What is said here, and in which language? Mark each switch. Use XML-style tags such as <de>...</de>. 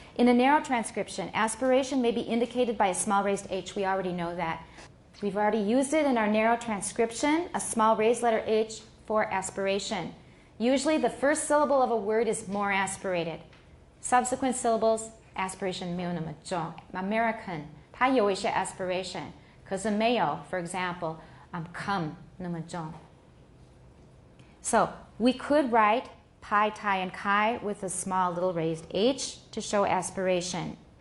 <en>In a narrow transcription, aspiration may be indicated by a small raised H. We already know that. We've already used it in our narrow transcription, a small raised letter H for aspiration. Usually the first syllable of a word is more aspirated. Subsequent syllables, aspiration</en> <zh>没有那么重. American, 它有一些 aspiration. 可是没有, for example, come 那么重.</zh> <en>So we could write pi, tai, and kai with a small little raised H to show aspiration.</en>